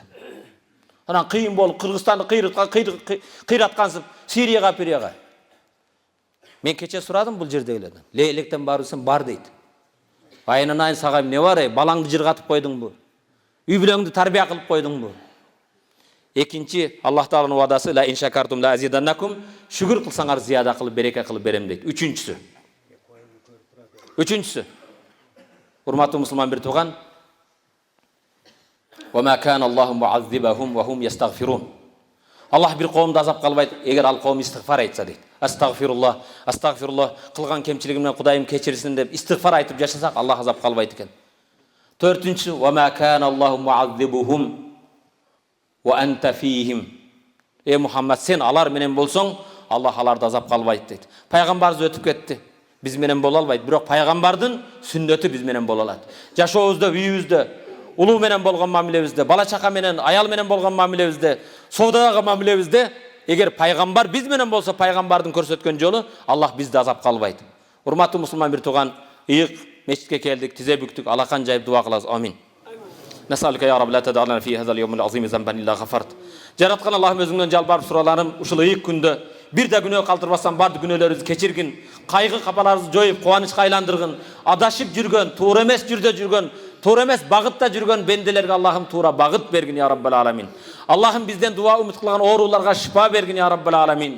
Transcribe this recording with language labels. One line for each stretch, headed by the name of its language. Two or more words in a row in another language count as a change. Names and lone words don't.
Kyrgyz: Анан кыйын болуп Кыргызстанды кыйраткансып Сирияга, Пирияга. Мен кече сурадым бул жердегилерден. Электен барсам бар дейт. Айынан айын сага эмне бар, балаңды жыргатып койдуңбу? Үй бүлөңдү тарбия кылып койдуңбу? Экинчи, Аллах Тааланын уадасы
Arabic: لئن شكرتم لأزيدنكم,
Kyrgyz: шүгүр кылсаңар зияда кылып, береке кылып берем дейт. Үчүнчүсү. Урматтуу мусулман бир тууган,
Arabic: وما كان الله معذبهم وهم يستغفرون.
Kyrgyz: Аллах бир коомду азап кылбайт, эгер ал коом истигфар айтса дейт.
Arabic: أستغفر الله، أستغفر الله,
Kyrgyz: кылган кемчилигимден Кудайым кечирсин деп истигфар айтып жашасак, Аллах азап калбайт экен. Төртүнчү,
Arabic: وما كان الله معذبهم وأنت فيهم.
Kyrgyz: Мухаммад, сен алар менен болсоң, Аллах аларды азап калбайт дейт. Пайгамбарыбыз өтүп кетти. Биз менен боло албайт, бирок пайгамбардын сүннөтү биз менен боло алат. Жашообузда, үйүбүздө, улуу менен болгон мамилебизде, бала чака менен, аял менен болгон мамилебизде, соодагы мамилебизде, эгер пайгамбар биз менен болсо, пайгамбардын көрсөткөн жолу, Аллах бизди азап калбайт. Урматтуу мусулман бир тууган, ыйык мечитке келдик, тизе бүктүк, алакан жайып дуа кылабыз.
Arabic: آمين. نسألك يا رب لا تدع لنا في هذا اليوم العظيم ذنبا إلا غفرت.
Kyrgyz: Жараткан Аллахым, өзүңдөн жалбарып сураларым, ушул ыйык күндө бир да күнөө калтырбастан бардык күнөөлөрүбүздү кечиргин, кайгы капаларыбызды жоюп, кубанычка айландыргын, адашып жүргөн, туура эмес жүрдө жүргөн, туура эмес багытта жүргөн бенделерге Аллахым туура багыт бергин
Arabic: يا رب العالمين.
Kyrgyz: Аллахым бизден дуа умут кылган ооруларга шифа бергин
Arabic: يا رب العالمين.